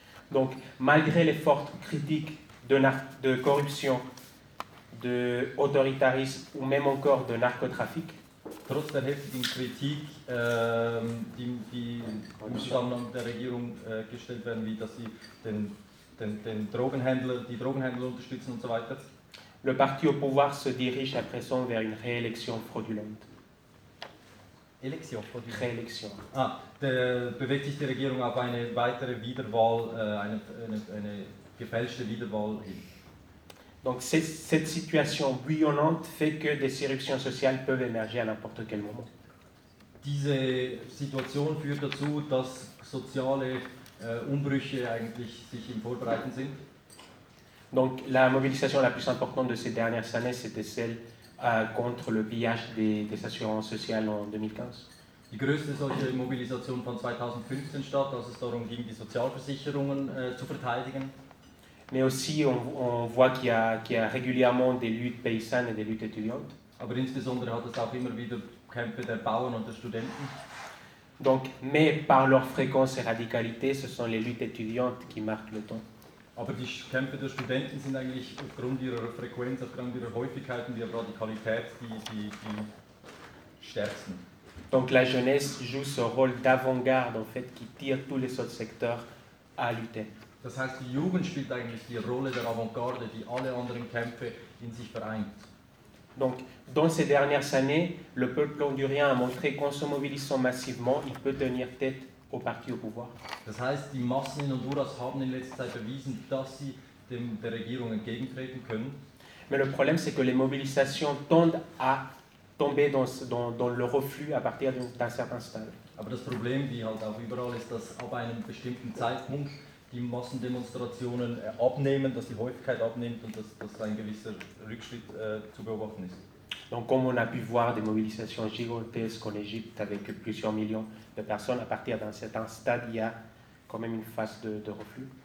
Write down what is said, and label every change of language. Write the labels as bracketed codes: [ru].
[fr] Donc malgré les fortes critiques de corruption, de autoritarisme ou même encore de narcotrafic. [de] Trotz der heftigen Kritik, die im Zusammenhang der Regierung gestellt werden, wie dass sie den Drogenhändler, die Drogenhändler unterstützen und so weiter. [fr] Le parti au pouvoir se dirige à présent vers une réélection fraudulente. Élection fraudulente. Réélection. [de] Ah, bewegt sich die Regierung auf eine weitere Wiederwahl, eine gefälschte Wiederwahl hin. [fr] Donc cette situation bouillonnante fait que des éruptions sociales peuvent émerger à n'importe quel moment. [de] Diese Situation führt dazu, dass soziale Umbrüche eigentlich sich im Vorbereiten sind. [fr] Donc la mobilisation la plus importante de ces dernières années c'était celle contre le pillage des assurances sociales en 2015. [de] Die größte solche Mobilisation fand 2015 statt, als es darum ging, die Sozialversicherungen zu verteidigen. [fr] Mais aussi on voit qu'il y a régulièrement des luttes paysannes et des luttes étudiantes. [de] Aber insbesondere hat es auch immer wieder Kämpfe der Bauern und der Studenten. [fr] Donc, mais par leur fréquence et radicalité, ce sont les luttes étudiantes qui marquent le ton. [de] Aber die Kämpfe der Studenten sind eigentlich aufgrund ihrer Frequenz, aufgrund ihrer Häufigkeit und ihrer Radikalität die stärksten. [fr] Donc la jeunesse joue ce rôle d'avant-garde en fait qui tire tous les autres secteurs à lutter. [de] Das heißt, die Jugend spielt eigentlich die Rolle der Avantgarde, die alle anderen Kämpfe in sich vereint. [fr] Donc, dans ces dernières années, le peuple hondurien a montré qu'en se mobilisant massivement, il peut tenir tête au parti au pouvoir. [de] Das heißt, die Massen in Honduras haben in letzter Zeit bewiesen, dass sie der Regierung entgegentreten können. [fr] Mais le problème, c'est que les mobilisations tendent à tomber dans le reflux à partir d'un certain stade. [de] Aber das Problem, wie halt auch überall, ist, dass ab einem bestimmten Zeitpunkt die Massendemonstrationen abnehmen, dass die Häufigkeit abnimmt und dass ein gewisser Rückschritt zu beobachten ist. [fr] Donc comme on a pu voir des mobilisations gigantesques en Égypte avec plusieurs millions de personnes, à partir d'un certain stade, il y a quand même une phase de reflux.